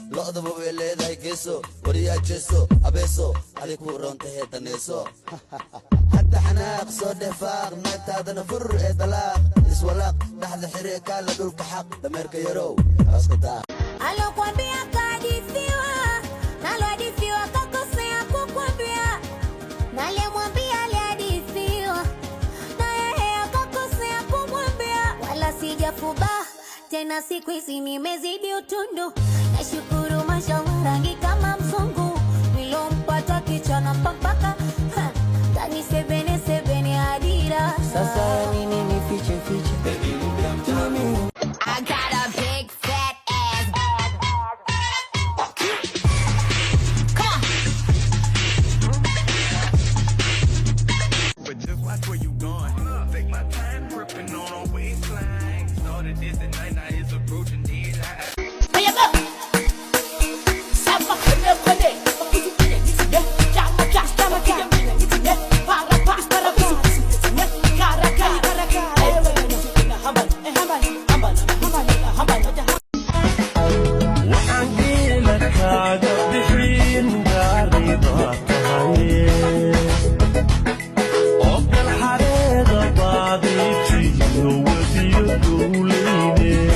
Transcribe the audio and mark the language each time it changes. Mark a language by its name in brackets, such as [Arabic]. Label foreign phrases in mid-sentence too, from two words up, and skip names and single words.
[Somali] Lo'daba way leedahay geeso, wariyaa jeeso, abeeso, adi kuu roonta hee daneeso. Hadda xanaaq soo dheh faaq, meetaadana fur ee dalaaq. Iswalaaq, dhaxda xiree kaala dhulka xaq. Dameerka yarow, aska daa. [Swahili] Alokuambia kahadithiwa, nalohadithiwa kakosea kukwambia. Nalemwambia alihadithiwa, na yeye akakosea kumwambia. Wala sijafuba, tena siku hizi nimezidi utundu. Nashukuru mashallah, rangi kama mzungu. Nilompata kichwa na mpaka, ha, ndani sebene, sebene adira. Sasa nini nifiche, fiche? Mami. [English] I got a big fat ass. Come on. But just watch where you going. Take my time gripping on a waistline. Started this at night, now it's approaching daylight. Hey, look. Sama kene kene. Yeah, jama, jama, jama, jama. Para, para, para, para. Kara, kara, kara, kara. Eh, hamba, eh, hamba, hamba, hamba, hamba. [Somali] Waxaan geela kaaga bixin gaari baa tahay. Oo gal xareeda baad ii tiyo webiyo dowleyne.